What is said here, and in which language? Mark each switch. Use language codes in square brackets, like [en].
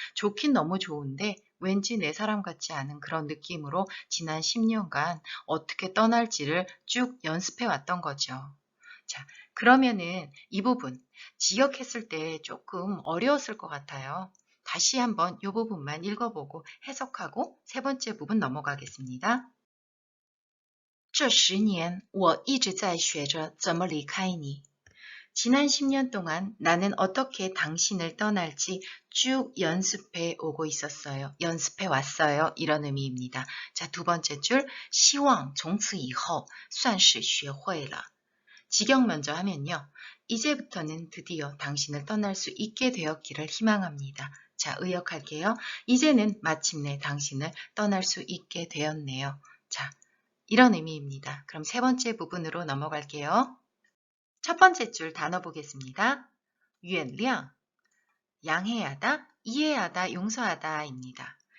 [ko] 좋긴 너무 좋은데 왠지 내 사람 같지 않은 그런 느낌으로 지난 10년간 어떻게 떠날지를 쭉 연습해 왔던 거죠. 자, 그러면은 이 부분 지역했을 때 조금 어려웠을 것 같아요. 다시 한번 이 부분만 읽어보고 해석하고 세 번째 부분 넘어가겠습니다. [zh] 这10年我一直在学着怎么离开你. [ko] 지난 10년 동안 나는 어떻게 당신을 떠날지 쭉 연습해 오고 있었어요. 연습해 왔어요. 이런 의미입니다. 자, 두 번째 줄, [zh] 希望从此以后算是学会了. [ko] 직역 먼저 하면요. 이제부터는 드디어 당신을 떠날 수 있게 되었기를 희망합니다. 자, 의역할게요. 이제는 마침내 당신을 떠날 수 있게 되었네요. 자, 이런 의미입니다. 그럼 세 번째 부분으로 넘어갈게요. 첫 번째 줄 단어 보겠습니다. 原谅, 양해하다, 이해하다, 용서하다입니다.